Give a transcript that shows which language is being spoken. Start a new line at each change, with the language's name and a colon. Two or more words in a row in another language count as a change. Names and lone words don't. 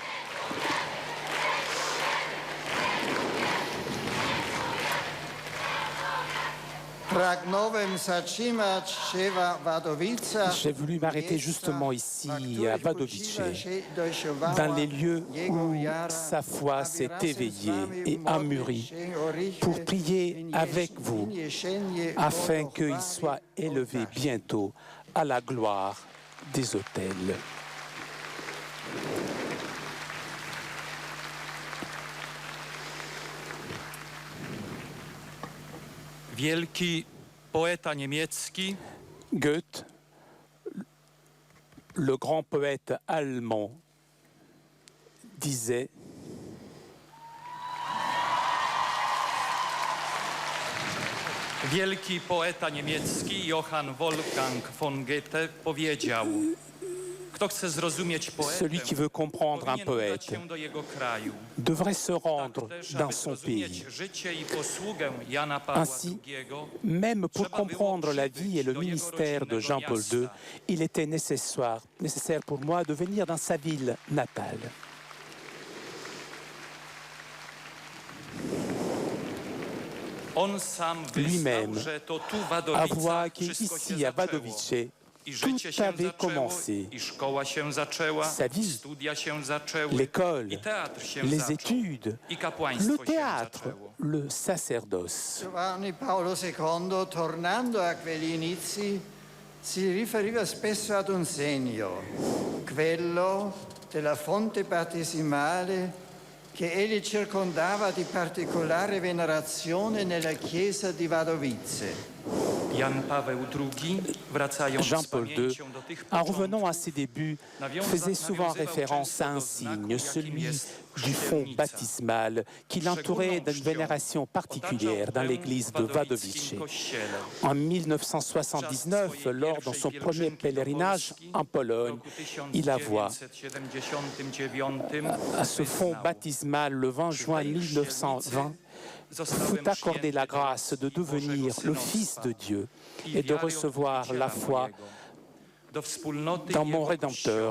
French: J'ai voulu m'arrêter justement ici, à Wadowice, dans les lieux où sa foi s'est éveillée et amûrie, pour prier avec vous, afin qu'il soit élevé bientôt à la gloire des autels.
Polish: Wielki poeta niemiecki
French: Goethe, le grand poète allemand, disait:
Polish: Wielki poeta niemiecki Johann Wolfgang von Goethe powiedział: Kto chce zrozumieć poetę,
French: celui qui veut comprendre un
Polish: powinien udać
French: poète
Polish: się do jego kraju.
French: devrait se
Polish: Tak
French: rendre
Polish: też,
French: dans
Polish: aby
French: son
Polish: zrozumieć
French: pays.
Polish: życie i posługę Jana Pawła
French: Ainsi,
Polish: II,
French: même pour
Polish: trzeba było
French: comprendre la vie et le
Polish: przybyć do jego
French: ministère de
Polish: rodzinnego
French: Jean-Paul II,
Polish: miasta.
French: il était nécessaire pour moi de venir dans sa ville natale.
Polish: On sam
French: Lui-même
Polish: wyznał, że to tu w
French: avoua
Polish: Wadowicach
French: qu'ici,
Polish: wszystko się
French: à
Polish: zaczęło.
French: Wadowice,
Polish: I życie
French: tout
Polish: się
French: avait
Polish: zaczęło,
French: commencé.
Polish: i szkoła się zaczęła,
French: Sa vie,
Polish: i studia się zaczęły,
French: l'école,
Polish: i teatr się
French: les
Polish: zaczął,
French: études,
Polish: i kapłaństwo
French: le
Polish: się
French: théâtre,
Polish: zaczęło.
French: le sacerdoce.
Italian: Giovanni Paolo II, tornando a quegli inizi, si riferiva spesso ad un segno, quello della fonte battesimale che egli circondava di particolare venerazione nella chiesa di Wadowice.
Polish: Jan Paweł II, wracając z
French: Jean-Paul II,
Polish: pamięcią do tych
French: en revenant à
Polish: początków,
French: ses débuts, faisait souvent référence à un signe, celui du fond baptismal qui l'entourait d'une vénération particulière dans l'église de Wadowice. En 1979, lors de son premier pèlerinage en Pologne, il avoua à ce fond baptismal le 20 juin 1920 vous accorder la grâce de devenir le Fils de Dieu et de recevoir la foi dans mon Rédempteur.